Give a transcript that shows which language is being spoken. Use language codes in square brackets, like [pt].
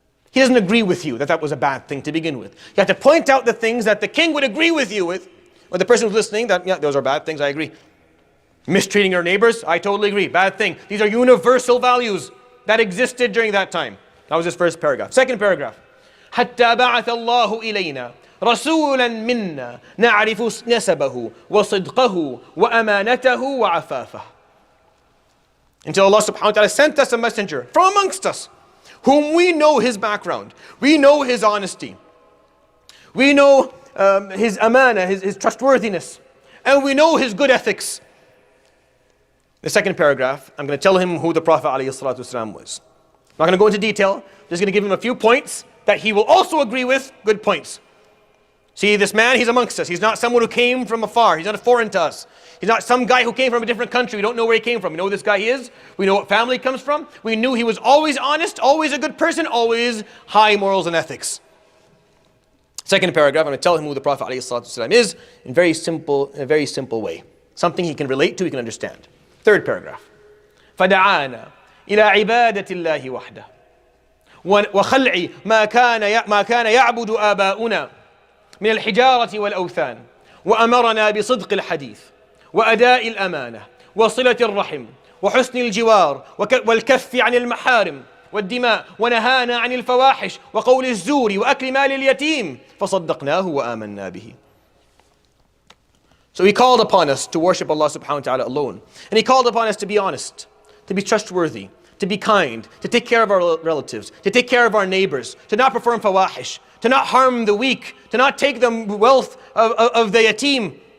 [en] He doesn't agree with you that was a bad thing to begin with. You have to point out the things that the king would agree with you with, or the person who's listening, that, yeah, those are bad things, I agree. Mistreating your neighbors, I totally agree, bad thing. These are universal values that existed during that time. That was his first paragraph. Second paragraph. [ar] حتى بعث الله إلينا رسولا منا نعرف نسبه وصدقه وأمانته وعفافه. [en] Until Allah subhanahu wa ta'ala sent us a messenger from amongst us, whom we know his background, we know his honesty, We know his amana, his trustworthiness. And we know his good ethics. The second paragraph, I'm going to tell him who the Prophet ﷺ was. I'm not going to go into detail, just going to give him a few points that he will also agree with, good points. See, this man, he's amongst us. He's not someone who came from afar. He's not foreign to us. He's not some guy who came from a different country. We don't know where he came from. We know who this guy is. We know what family he comes from. We knew he was always honest, always a good person, always high morals and ethics. Second paragraph, I'm going to tell him who the Prophet ﷺ is in a very simple way. Something he can relate to, he can understand. Third paragraph. [ar] فَدَعَانَا إِلَى عِبَادَةِ اللَّهِ وَحْدَهُ وَخَلْعِ مَا كَانَ يَعْبُدُ آبَاؤُنَا من الحجارة والأوثان وأمرنا بصدق الحديث وأداء الأمانة وصلة الرحم وحسن الجوار والكف عن المحارم والدماء ونهانا عن الفواحش وقول الزور وأكل مال اليتيم فصدقناه وآمنا به. [en] So he called upon us to worship Allah subhanahu wa ta'ala alone. And he called upon us to be honest, to be trustworthy, to be kind, to take care of our relatives, to take care of our neighbors, to not perform fawahish, to not harm the weak, to not take the wealth of the yatim.